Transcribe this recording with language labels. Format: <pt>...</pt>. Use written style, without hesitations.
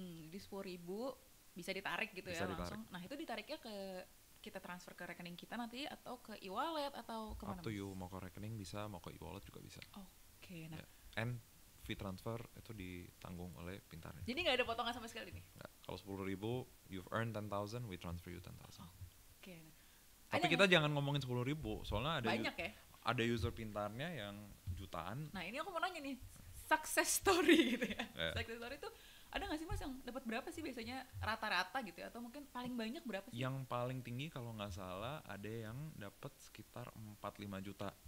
<id>Jadi 10.000 bisa ditarik gitu bisa ya ditarik. Langsung. Nah itu ditariknya kita transfer ke rekening kita nanti atau ke e-wallet atau kemana?</id> <en>Up to you,</en> <id>mau ke rekening bisa, mau ke e-wallet juga bisa. Nah. And fee transfer itu ditanggung oleh Pintarnya. Jadi nggak ada potongan sama sekali nih? Nggak. Kalau 10.000</id> <en>you've earned 10,000, we transfer you 10,000.</en> <id>Nah. Tapi kita jangan ngomongin 10.000, soalnya banyak ya? Ada user Pintarnya yang jutaan. Nah ini aku mau nanya nih, success story gitu ya. Success story itu ada nggak sih Mas yang dapat berapa sih biasanya rata-rata gitu ya? Atau mungkin paling banyak berapa sih? Yang paling tinggi kalau nggak salah ada yang dapat sekitar 4-5 juta.</id>